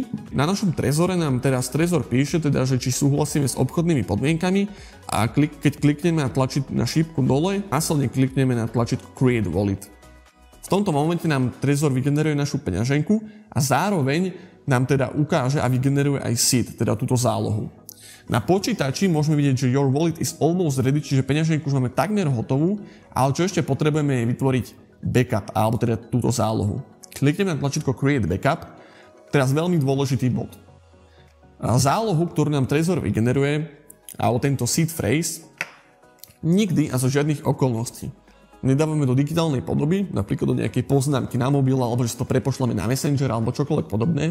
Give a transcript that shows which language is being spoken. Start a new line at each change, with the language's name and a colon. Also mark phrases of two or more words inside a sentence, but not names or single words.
Slovak: Na našom trezore nám teraz trezor píše, teda, že či súhlasíme s obchodnými podmienkami a keď klikneme na šípku dole, následne klikneme na tlačítko
English: Create Wallet.
Slovak: V tomto momente nám trezor vygeneruje našu peňaženku a zároveň nám teda ukáže a vygeneruje aj seed, teda túto zálohu. Na počítači môžeme vidieť, že
English: your wallet is almost ready,
Slovak: čiže peňaženku už máme takmer hotovú, ale čo ešte potrebujeme je vytvoriť backup, alebo teda túto zálohu. Klikneme na tlačítko
English: Create Backup,
Slovak: teraz veľmi dôležitý bod. Zálohu, ktorú nám trezor vygeneruje, alebo tento
English: seed phrase,
Slovak: nikdy a zo žiadnych okolností nedávame do digitálnej podoby, napríklad do nejakej poznámky na mobil, alebo že si to prepošleme na Messenger, alebo čokoľvek podobné.